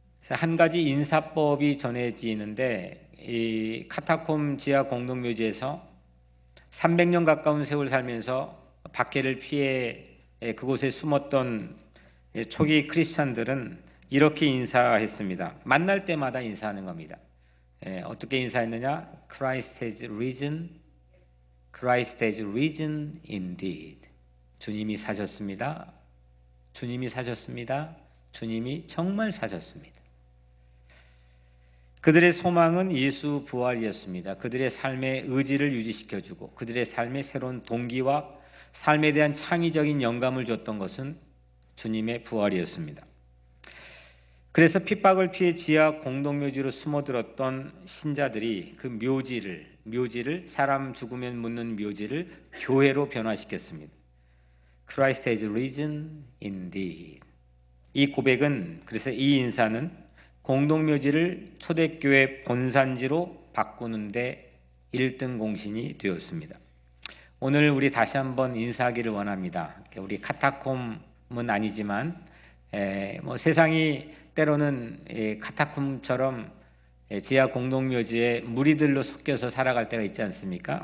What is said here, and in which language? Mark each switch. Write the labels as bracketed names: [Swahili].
[Korean] 한 가지 인사법이 전해지는데, 이 카타콤 지하 공동묘지에서 300년 가까운 세월 살면서 박해를 피해 그곳에 숨었던 초기 크리스찬들은 이렇게 인사했습니다. 만날 때마다 인사하는 겁니다. 어떻게 인사했느냐? [English] Christ has risen, Christ has risen indeed. [Korean] 주님이 사셨습니다. 주님이 사셨습니다. 주님이 정말 사셨습니다. 그들의 소망은 예수 부활이었습니다. 그들의 삶의 의지를 유지시켜주고 그들의 삶의 새로운 동기와 삶에 대한 창의적인 영감을 줬던 것은 주님의 부활이었습니다. 그래서 핍박을 피해 지하 공동묘지로 숨어들었던 신자들이 그 묘지를 사람 죽으면 묻는 묘지를 교회로 변화시켰습니다. [English] Christ has risen indeed. [Korean] 이 고백은, 그래서 이 인사는 공동묘지를 초대교회 본산지로 바꾸는데 1등 공신이 되었습니다. 오늘 우리 다시 한번 인사하기를 원합니다. 우리 카타콤은 아니지만 세상이 때로는 카타콤처럼 지하 공동묘지에 무리들로 섞여서 살아갈 때가 있지 않습니까?